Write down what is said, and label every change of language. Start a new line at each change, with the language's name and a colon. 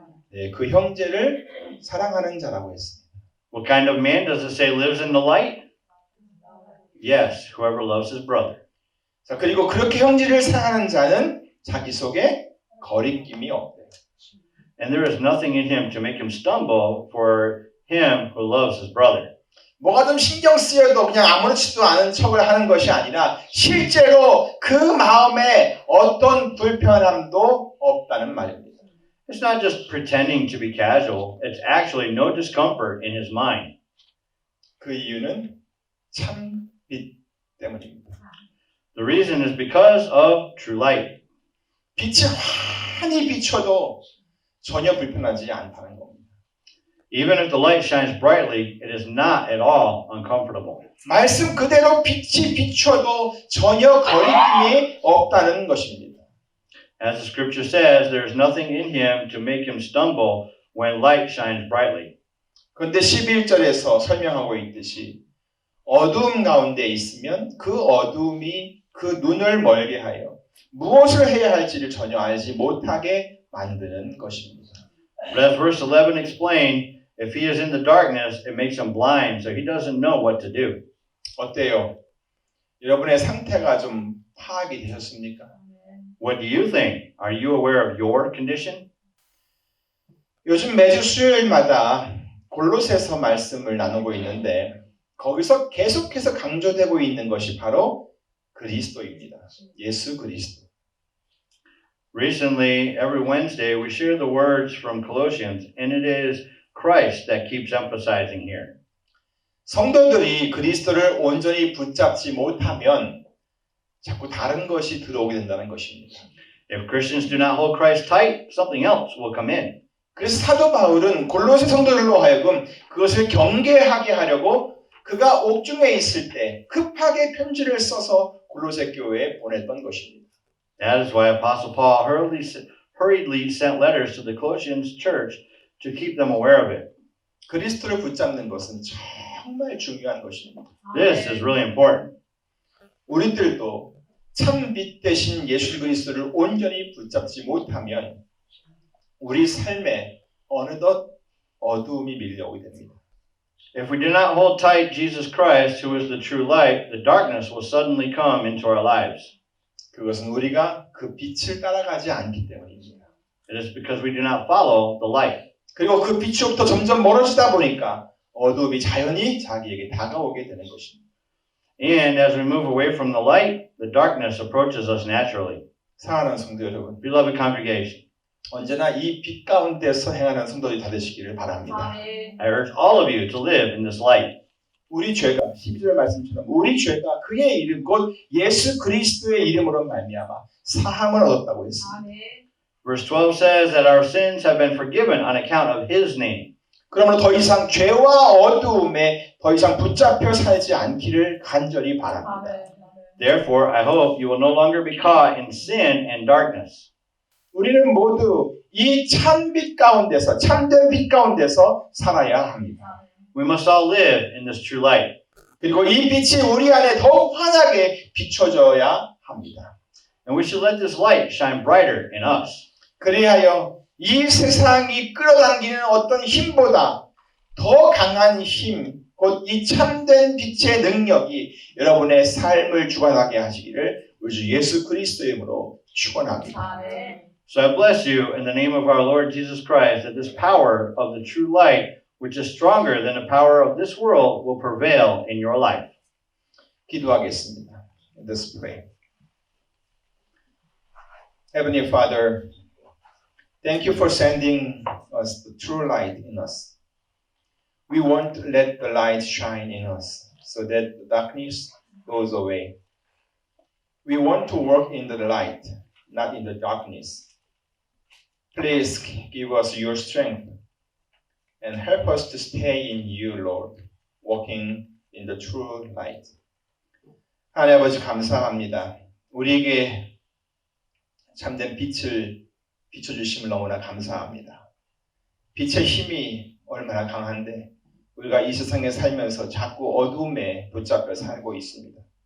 Korean: 네, 그 형제를 사랑하는 자라고 했습니다.
English: What kind of man does it say lives in the light? Yes, whoever loves his brother.
Korean: 자, 그리고 그렇게 형제를 사랑하는 자는 자기 속에 거리낌이 없대요.
English: And there is nothing in him to make him stumble for him who loves his brother.
Korean: 뭐가 좀 신경 쓰여도 그냥 아무렇지도 않은 척을 하는 것이 아니라 실제로 그 마음에 어떤 불편함도 없다는 말입니다.
English: It's not just pretending to be casual. It's actually no discomfort in his mind.
Korean: 그 이유는 참 빛 때문입니다.
English: The reason is because of true light.
Korean: 빛이 환히 비춰도 전혀 불편하지 않다는 겁니다.
English: Even if the light shines brightly, it is not at all uncomfortable.
Korean: 말씀 그대로 빛이 비춰도 전혀 거리낌이 없다는 것입니다.
English: As the scripture says, there is nothing in him to make him stumble when light shines brightly.
Korean: 그런데 11절에서 설명하고 있듯이 어두움 가운데 있으면 그 어두움이 그 눈을 멀게 하여 무엇을 해야 할지를 전혀 알지 못하게 만드는 것입니다.
English: But as verse 11 explained, if he is in the darkness, it makes him blind, so he doesn't know what to do.
Korean: 어때요? 여러분의 상태가 좀 파악이 되셨습니까?
English: What do you think? Are you aware of your condition?
Korean: 요즘 매주 수요일마다 골로새서 말씀을 나누고 있는데 거기서 계속해서 강조되고 있는 것이 바로 그리스도입니다. 예수 그리스도.
English: Recently, every Wednesday, we share the words from Colossians, and it is Christ that keeps emphasizing here.
Korean: 성도들이 그리스도를 온전히 붙잡지 못하면 자꾸 다른 것이 들어오게 된다는 것입니다.
English: If Christians do not hold Christ tight, something else will come in.
Korean: 그래서 사도 바울은 골로새 성도들로 하여금 그것을 경계하게 하려고 그가 옥중에 있을 때 급하게 편지를 써서 골로새 교회에 보냈던 것입니다.
English: That is why Apostle Paul hurriedly sent letters to the Colossians church to keep them aware of it.
Korean: 그리스도를 붙잡는 것은 정말 중요한 것입니다.
English: This is really important.
Korean: 우리들도 참 빛 대신 예수 그리스도를 온전히 붙잡지 못하면 우리 삶에 어느덧 어두움이 밀려오게 됩니다.
English: If we do not hold tight Jesus Christ, who is the true light, the darkness will suddenly come into our lives.
Korean: 그것은 우리가 그 빛을 따라가지 않기 때문입니다.
English: It is because we do not follow the light.
Korean: 그리고 그 빛으로부터 점점 멀어지다 보니까 어두움이 자연히 자기에게 다가오게 되는 것입니다.
English: And as we move away from the light, the darkness approaches us naturally.
Korean: 사랑하는 성도 여러분,
English: Beloved congregation,
Korean: 언제나 이 빛 가운데서 행하는 성도들이 다 되시기를 바랍니다.
English: I urge all of you to live in this light.
Korean: 우리 죄가 12절 말씀처럼 우리 죄가 그의 이름 곧 예수 그리스도의 이름으로 말미암아 사함을 얻었다고 했습니다.
English: Verse 12 says that our sins have been forgiven on account of His name.
Korean: 그러므로 더 이상 죄와 어두움에 더 이상 붙잡혀 살지 않기를 간절히 바랍니다.
English: Therefore, I hope you will no longer be caught in sin and darkness.
Korean: 우리는 모두 이 참빛 가운데서 참된 빛 가운데서 살아야 합니다.
English: We must all live in this true light.
Korean: 그리고 이 빛이 우리 안에 더욱 환하게 비춰져야 합니다.
English: And we should let this light shine brighter in us.
Korean: 그리하여 이 세상이 끌어당기는 어떤 힘보다 더 강한 힘, 곧 이 참된 빛의 능력이 여러분의 삶을 주관하게 하시기를 우리 주 예수 그리스도의 이름으로 축원합니다.
English: So I bless you in the name of our Lord Jesus Christ that this power of the true light, which is stronger than the power of this world, will prevail in your life.
Korean: 기도하겠습니다.
English: Let's pray. Heavenly Father, thank you for sending us the true light in us. We want to let the light shine in us so that the darkness goes away. We want to walk in the light, not in the darkness. Please give us your strength and help us to stay in you, Lord, walking in the true light.
Korean: 하나님 아버지 감사합니다. 우리에게 참된 빛을 비춰주심을 너무나 감사합니다. 빛의 힘이 얼마나 강한데 우리가 이 세상에 살면서 자꾸 어둠에 붙잡혀 살고 있습니다.